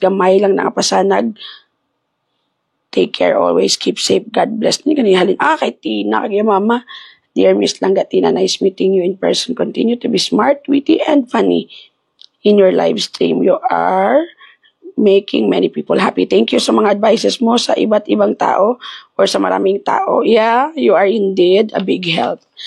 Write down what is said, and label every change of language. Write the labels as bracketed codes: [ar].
[hil] Gamay lang nakapasanag. [en] Take care always. Keep safe. God bless. Ni kanihalin. [tl] Kay Tina, kay Mama. [en] Dear Miss Langga, Tina, nice meeting you in person. Continue to be smart, witty, and funny in your live stream. You are making many people happy. [tl] Thank you sa mga advices mo sa iba't ibang tao or sa maraming tao. [en] Yeah, you are indeed a big help.